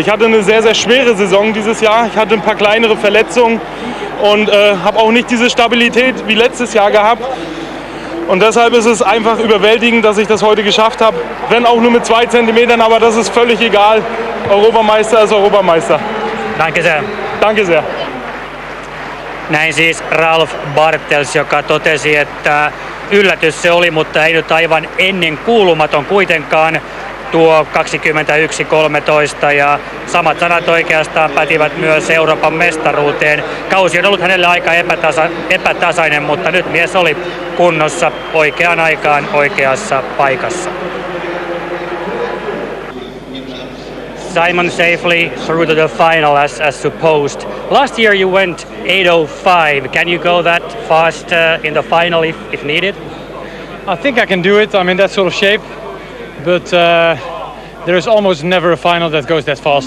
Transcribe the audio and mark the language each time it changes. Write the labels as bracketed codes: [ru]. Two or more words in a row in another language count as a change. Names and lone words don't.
[de] Ich hatte eine sehr, sehr schwere Saison dieses Jahr. Ich hatte ein paar kleinere Verletzungen und habe auch nicht diese Stabilität wie letztes Jahr gehabt. Und deshalb ist es einfach überwältigend, dass ich das heute geschafft habe. Wenn auch nur mit 2 Zentimetern, aber das ist völlig egal. Europameister ist Europameister. Danke sehr. Danke sehr. [fi] Näin siis Ralf Bartels, joka totesi, että yllätys se oli, mutta ei nyt aivan ennen kuulumaton kuitenkaan. Tuo 21:13 ja samat sanat oikeastaan pätivät myös Euroopan mestaruuteen. Kausi on ollut hänelle aika epätasainen, mutta nyt mies oli kunnossa oikeaan aikaan oikeassa paikassa. [en] Simon safely through to the final as supposed. Last year you went 8:05. Can you go that fast in the final if needed? I think I can do it. I'm in that sort of shape. But there is almost never a final that goes that fast.